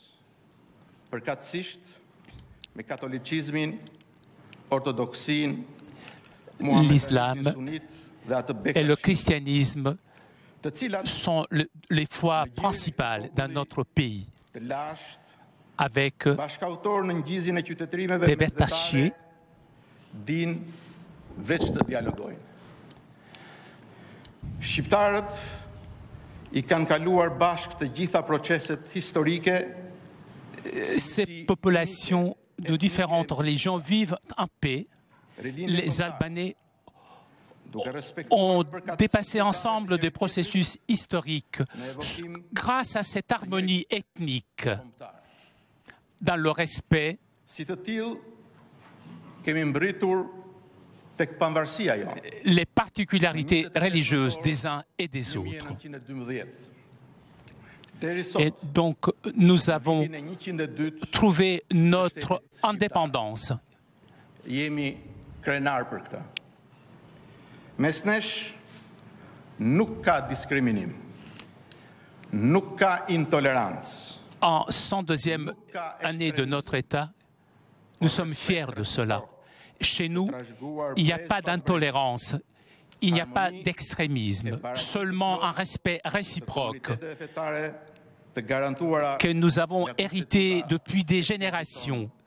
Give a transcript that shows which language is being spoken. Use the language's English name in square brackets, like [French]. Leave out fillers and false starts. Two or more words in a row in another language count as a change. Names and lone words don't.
[French] L'islam et le christianisme sont les foi principales dans notre pays, avec des Bertachiers, [Albanian] Shqiptarët I kanë kaluar bashkë të gjitha proceset historike. [French] Ces populations de différentes religions vivent en paix. Les Albanais ont dépassé ensemble des processus historiques grâce à cette harmonie ethnique dans le respect. Les particularités religieuses des uns et des autres. Et donc, nous avons trouvé notre indépendance. [Albanian] Mes nesh nuk ka diskriminim, nuk ka intolerancë. [French] En 102e année de notre État, nous sommes fiers de cela. Chez nous, il n'y a pas d'intolérance, il n'y a pas d'extrémisme, seulement un respect réciproque que nous avons hérité depuis des générations.